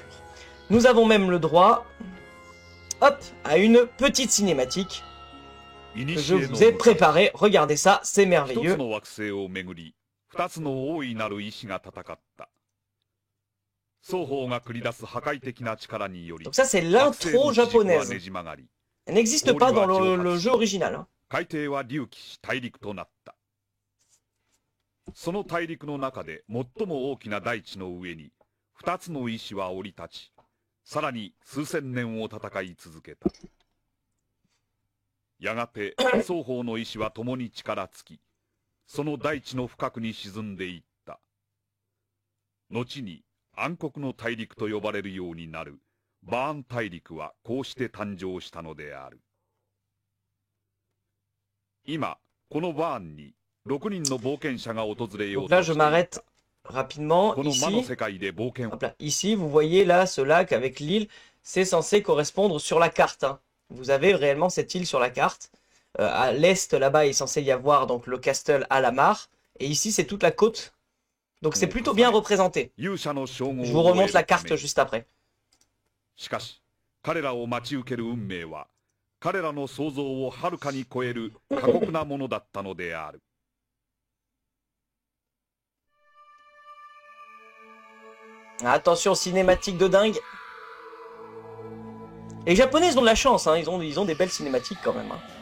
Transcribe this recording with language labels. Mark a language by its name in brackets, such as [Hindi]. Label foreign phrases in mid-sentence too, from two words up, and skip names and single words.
[French] Nous avons même le droit, hop, à une petite cinématique que je vous ai préparée. Regardez ça, c'est merveilleux. Donc ça c'est l'intro japonaise. Elle n'existe pas dans le jeu original. Hein. [Japanese] その大陸の中で最も大きな大地の上に2つの石は降り立ち、さらに数千年を戦い続けた。やがて双方の石は共に力尽き、その大地の深くに沈んでいった。後に暗黒の大陸と呼ばれるようになるバーン大陸はこうして誕生したのである。今このバーンに Donc [French] là, je m'arrête rapidement. Ici, hop là, ici, vous voyez là ce lac avec l'île. C'est censé correspondre sur la carte. Hein. Vous avez réellement cette île sur la carte. À l'est, là-bas, il est censé y avoir donc le castle Alamar. Et ici, c'est toute la côte. Donc c'est plutôt bien représenté. Je vous remonte la carte juste après. [Japanese] 彼らの想像をはるかに超える過酷なものだったのである。 [French] Attention, cinématique de dingue. Les Japonais ils ont de la chance, hein. Ils ont des belles cinématiques quand même. Hein.